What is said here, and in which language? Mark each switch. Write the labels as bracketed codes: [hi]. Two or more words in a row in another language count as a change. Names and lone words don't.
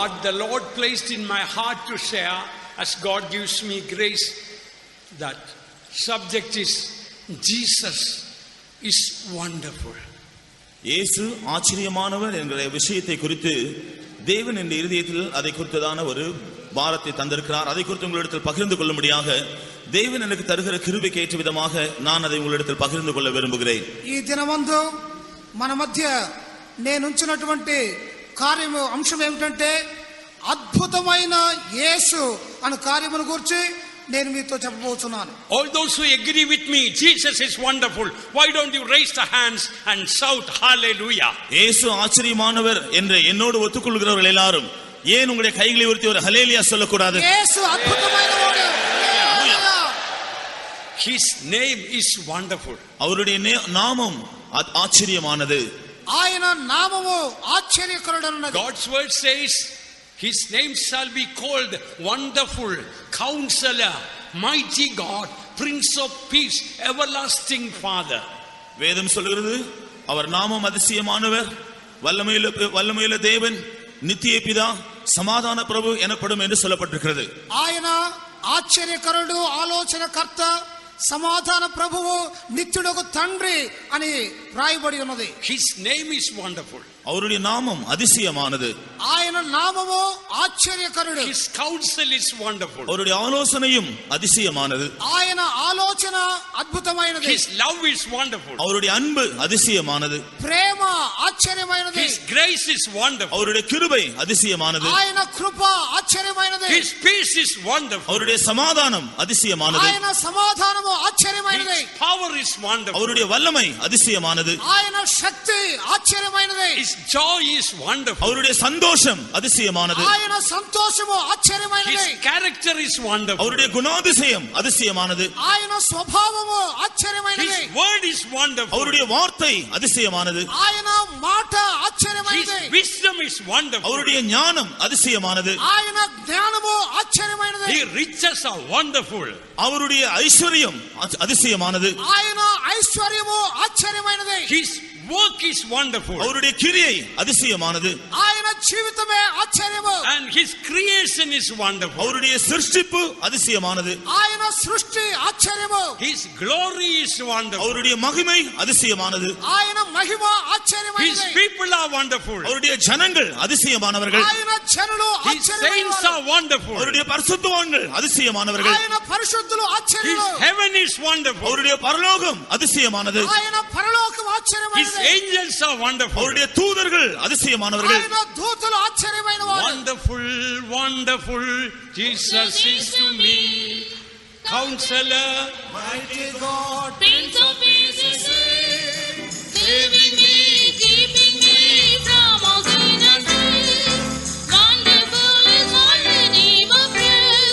[en] what the Lord placed in my heart to share as God gives me grace. That subject is Jesus is wonderful. [ta] இயேசு ஆச்சரியமானவர் என்கிற விஷயத்தை குறித்து தேவன் என் இதயத்தில் அதை குறித்ததான ஒரு பாரத்தை தந்திருக்கிறார். அதை குறித்து உங்களிடத்தில் பகிர்ந்து கொள்ளும்படியாக தேவன் எனக்கு தருகிற கிருபைக்கு ஏற்ற விதமாக நான் அதை உங்களிடத்தில் பகிர்ந்து கொள்ள விரும்புகிறேன். [te] ఈ దినమందు మన మధ్య నేను ఉంచినటువంటి కార్యము అంశం ఏమిటంటే అద్భుతమైన యేసు అనే కార్యమును గురించి నేను మీతో చెప్పబోతున్నాను. [en] All those who agree with me, Jesus is wonderful, why don't you raise the hands and shout hallelujah? [ta] இயேசு ஆச்சரியமானவர் என்று என்னோடு ஒத்துக்கொள்கிறவர்கள் எல்லாரும் ஏன் உங்களுடைய கைகளை உயர்த்தி ஒரு ஹல்லேலூயா சொல்லக்கூடாது? [te] యేసు అద్భుతమైనవాడు. [en] His name is wonderful. [ta] அவருடைய நாமம் ஆச்சரியமானது. [te] ఆయన నామము ఆశ్చర్యకరుడైనది. [en] God's word says his name shall be called wonderful, counselor, mighty God, prince of peace, everlasting father. [ta] வேதம் சொல்கிறது அவர் நாமம் அதிசயமானவர், வல்லமையுள்ள தேவன், நித்திய பிதா, சமாதான பிரபு எனப்படும் என்று சொல்லப்பட்டிருக்கிறது. [te] ఆయన ఆశ్చర్యకరుడు, ఆలోచనకర్త, సమాధాన ప్రభువు, నిత్యుడొక తండ్రి అని రాయబడి ఉన్నది. [en] His name is wonderful. [ta] அவருடைய நாமம் அதிசயமானது. [te] ఆయన నామము ఆశ్చర్యకరుడు. [en] His counsel is wonderful. [ta] அவருடைய ஆலோசனையும் அதிசயமானது. [te] ఆయన ఆలోచన అద్భుతమైనది. [en] His love is wonderful. [ta] அவருடைய அன்பு அதிசயமானது. [te] ప్రేమ ఆశ్చర్యమైనది. [en] His grace is wonderful. [ta] அவருடைய கிருபை அதிசயமானது. [te] ఆయన కృప ఆశ్చర్యమైనది. [en] His peace is wonderful. [ta] அவருடைய சமாதானம் அதிசயமானது. [te] ఆయన సమాధానము ఆశ్చర్యమైనది. [en] His power is wonderful. [ta] அவருடைய வல்லமை அதிசயமானது. [te] ఆయన శక్తి ఆశ్చర్యమైనది. [en] His joy is wonderful. [ta] அவருடைய சந்தோஷம் அதிசயமானது. [te] ఆయన సంతోషము ఆశ్చర్యమైనది. [en] His character is wonderful. [ta] அவருடைய குணாதிசயம் அதிசயமானது. [te] ఆయన స్వభావము ఆశ్చర్యమైనది. [en] His word is wonderful. [ta] அவருடைய வார்த்தை அதிசயமானது. [te] ఆయన మాట ఆశ్చర్యమైనది. [en] His wisdom is wonderful. [ta] அவருடைய ஞானம் அதிசயமானது. [te] ఆయన జ్ఞానము ఆశ్చర్యమైనది. [en] His riches are wonderful. [ta] அவருடைய ஐஸ்வர்யம் அதிசயமானது. [te] ఆయన ఐశ్వర్యము ఆశ్చర్యమైనది. [en] His work is wonderful. [ta] அவருடைய கிரியை அதிசயமானது. [te] ఆయన జీవితమే ఆశ్చర్యము. [en] And his creation is wonderful. [ta] அவருடைய சிருஷ்டிப்பு அதிசயமானது. [te] ఆయన సృష్టి ఆశ్చర్యము. [en] His glory is wonderful. [ta] அவருடைய மகிமை அதிசயமானது. [te] ఆయన మహిమ [en] His [te] ఆశ్చర్యమైనది. [en] people are wonderful. [ta] அவருடைய ஜனங்கள் அதிசயமானவர்கள். [te] ఆయన జనులు [en] His saints [te] ఆశ్చర్యమైనవారు. [en] are wonderful. [ta] அவருடைய பரிசுத்தவான்கள் அதிசயமானவர்கள். [te] ఆయన పరిశుద్ధులు [en] His [te] ఆశ్చర్యము. [en] heaven is wonderful. [ta] அவருடைய பரலோகம் அதிசயமானது. [te] ఆయన పరలోకం [en] His [te] ఆశ్చర్యమైనది. [en] angels are wonderful. [ta] அவருடைய தூதர்கள் அதிசயமானவர்கள். [te] ఆయన దూతలు ఆశ్చర్యమైనవారు. [en] Wonderful, wonderful, Jesus is to me. Counselor, Mighty God, Prince of Peace is saving me, keeping me from all sin and sin. Wonderful is my name of praise.